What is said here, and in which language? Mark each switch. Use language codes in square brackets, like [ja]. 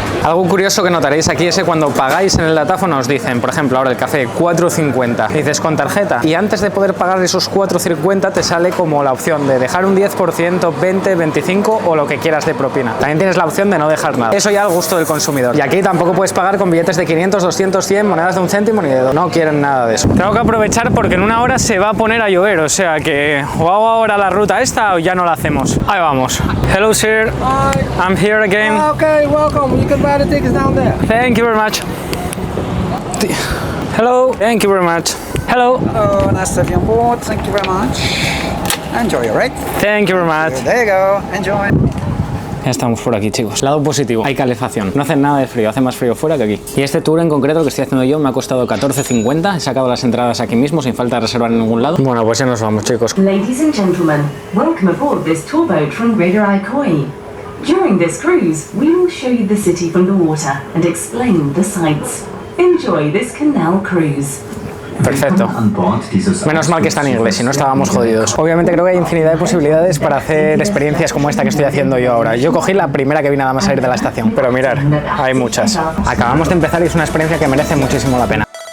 [es] Algo curioso que notaréis aquí es que cuando pagáis en el datáfono os dicen, por ejemplo, ahora el café 4,50, dices con tarjeta y antes de poder pagar esos 4,50 te sale como la opción de dejar un 10%, 20, 25 o lo que quieras de propina. También tienes la opción de no dejar nada. Eso ya al gusto del consumidor. Y aquí tampoco puedes pagar con billetes de 500, 200, 100, monedas de 1 céntimo ni de 2. No quieren nada de eso. Tengo que aprovechar porque en una hora se va a poner a llover, o sea que o hago ahora la ruta esta o ya no la hacemos. Ahí vamos. [en] Hello sir. Hi. I'm here again. Okay, welcome. You can buy the tickets down there. Thank you very much. Hello. Thank you very much. Hello. Hello, nice to have you on board. Thank you very much. Enjoy, alright? Thank you very much. There you go. Enjoy. [es] Ya estamos por aquí, chicos. Lado positivo, hay calefacción. No hace nada de frío, hace más frío fuera que aquí. Y este tour en concreto que estoy haciendo yo me ha costado 14,50. He sacado las entradas aquí mismo sin falta de reservar en ningún lado. Bueno, pues ya nos vamos, chicos. [en] Ladies and gentlemen, welcome aboard this tour boat from Reeder Koi. During this cruise, we will show you the city from the water and explain the sights. Enjoy this canal cruise. [es] Perfecto. Menos mal que está en inglés, si no estábamos jodidos. Obviamente creo que hay infinidad de posibilidades para hacer experiencias como esta que estoy haciendo yo ahora. Yo cogí la primera que vi nada más salir de la estación, pero mirar, hay muchas. Acabamos de empezar y es una experiencia que merece muchísimo la pena.